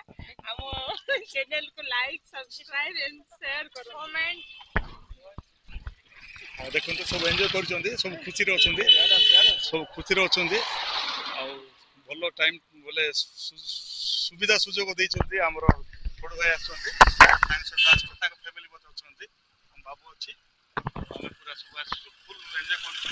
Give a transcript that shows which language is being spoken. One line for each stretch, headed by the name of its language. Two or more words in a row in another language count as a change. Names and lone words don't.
Hindi: हम चैनल को
English: like subscribe and share
Hindi: करो, कमेंट।
Odia: ହଁ ଦେଖନ୍ତୁ ସବୁ ଏନ୍ଜୟ କରୁଛନ୍ତି, ସବୁ ଖୁସିରେ ଅଛନ୍ତି, ସବୁ ଖୁସିରେ ଅଛନ୍ତି। ଆଉ ଭଲ ଟାଇମ୍ ବୋଲେ ସୁବିଧା ସୁଯୋଗ ଦେଇଛନ୍ତି ଆମର ବଡ଼ ଭାଇ ଆସୁଛନ୍ତି, ତାଙ୍କ ସହିତ ଆସିଛୁ, ତାଙ୍କ ଫ୍ୟାମିଲି ମଧ୍ୟ ଅଛନ୍ତି, ଆମ ବାବୁ ଅଛି, ଆମେ ପୁରା ସବୁ ଆସିଛୁ
English: full enjoy
Odia: କରୁଛୁ।